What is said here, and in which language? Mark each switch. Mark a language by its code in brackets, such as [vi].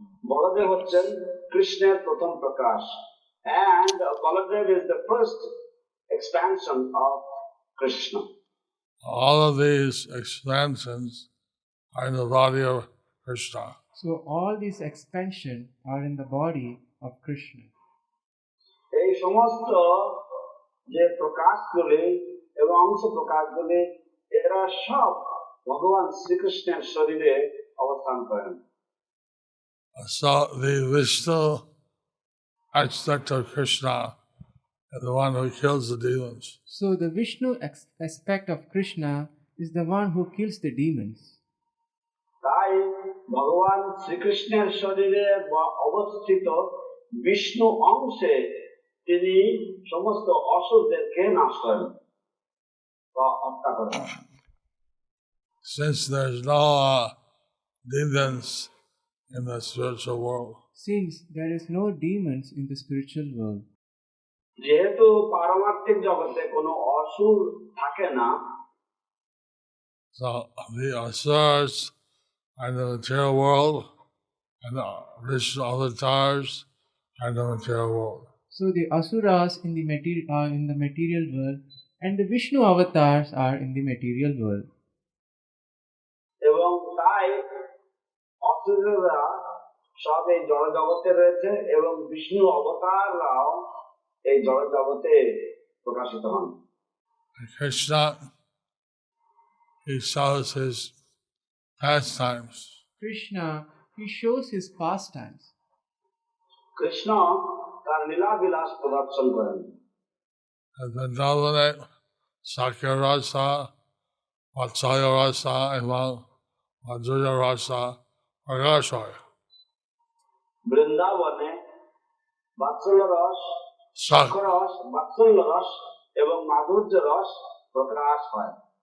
[bn] বলদেব হচ্ছেন কৃষ্ণের প্রথম প্রকাশ, [en] and Baladev is the first expansion of Krishna. All of these expansions are in the body of Krishna. So all these expansion are in the body of Krishna. [bn] এই সমস্ত যে প্রকাশগুলি এবং অংশ প্রকাশগুলি এরা সব ভগবান শ্রীকৃষ্ণের শরীরে অবস্থান করেন। [en] So the Vishnu aspect of Krishna is the one who kills the demons. So the Vishnu aspect of Krishna is the one who kills the demons. [bn] তাই ভগবান শ্রীকৃষ্ণের শরীরে অবস্থিত বিষ্ণু অংশে তিনি সমস্ত অসুরদেরকে নাশ করেন বা হত্যা করেন। [en] Since there's no demons in the spiritual world, Since there is no demons in the spiritual world, [bn] যেহেতু পারমার্থিক জগতে কোনো অসুর থাকে না, [en] so the asuras are in the material world and the Vishnu avatars are in the material world. so the asuras in the material world and the Vishnu avatars are in the material world. [bn] এবং তাই অসুররা সব এই জড় জগতে রয়েছে এবং বিষ্ণু অবতাররাও এই জড় জগতে প্রকাশিত হন। [en] And Krishna, he shows his pastimes. Krishna, he shows his pastimes. [bn] Krishna তার লীলা বিলাস প্রদর্শন করেন। And Vrindavane, Sakya Rasa, Vatsalya Rasa, এবং Madhurya Rasa প্রকাশ হয়। বৃন্দাবনে বাৎসল্য রস, রস, বাৎসল্য রস এবং মাধুর্য রস প্রকাশ হয়।